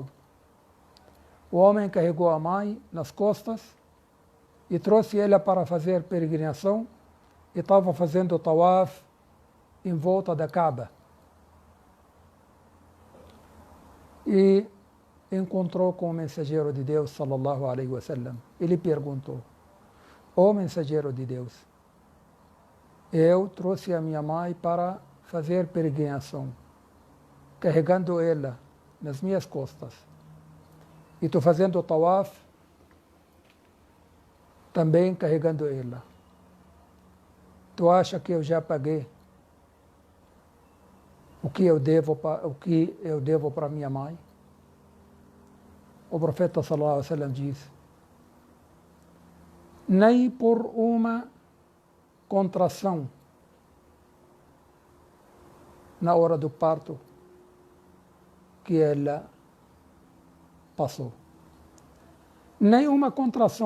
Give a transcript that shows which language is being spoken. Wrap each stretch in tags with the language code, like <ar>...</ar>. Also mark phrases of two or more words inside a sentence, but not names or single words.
<pt>O homem carregou a mãe nas costas e trouxe ela para fazer peregrinação e estava fazendo o tawaf em volta da Kaaba. E encontrou com o mensageiro de Deus,</pt> <ar>صلى الله عليه وسلم.</ar> <pt>Ele perguntou: ó mensageiro de Deus, eu trouxe a minha mãe para fazer peregrinação, carregando ela nas minhas costas. E estou fazendo o tawaf também carregando ela. Tu acha que eu já paguei o que eu devo para minha mãe? O profeta</pt> <ar>صلى الله عليه وسلم</ar> <pt>diz: nem por uma contração na hora do parto que ela passou. Nem uma contração.</pt>